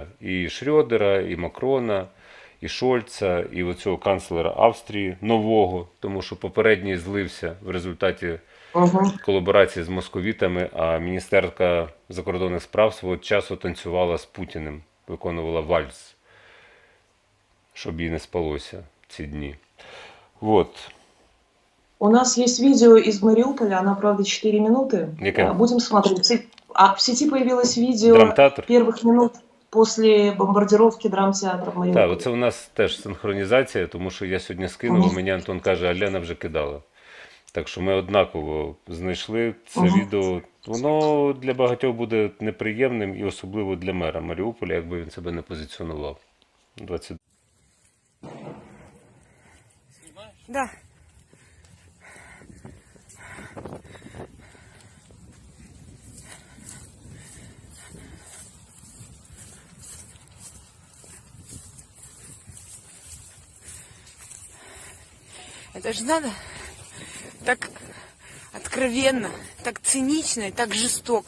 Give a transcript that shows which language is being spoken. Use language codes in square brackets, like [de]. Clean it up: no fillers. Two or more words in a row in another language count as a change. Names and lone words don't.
[uk] І Шрёдера, і Макрона, і Шольца, і оцього канцлера Австрії нового, тому що попередній злився в результаті колаборації з московітами, а міністерка закордонних справ свого часу танцювала з Путіним, виконувала вальс, щоб їй не спалося ці дні. [ru] Вот. У нас есть видео из Мариуполя, оно, правда, 4 минуты. [uk] Яке? [ru] Будем смотреть. В сети появилось видео [uk] Драмтеатр? [ru] первых минут после бомбардировки драмтеатра в Маріуполі. [uk] Так, оце у нас теж синхронізація, тому що я сьогодні скинув, а мені Антон каже, а Лена вже кидала. Так що ми однаково знайшли це відео. Воно для багатьох буде неприємним і особливо для мера Маріуполя, якби він себе не позиціонував. 20. [ru] Да. Это же надо так откровенно, так цинично и так жестоко.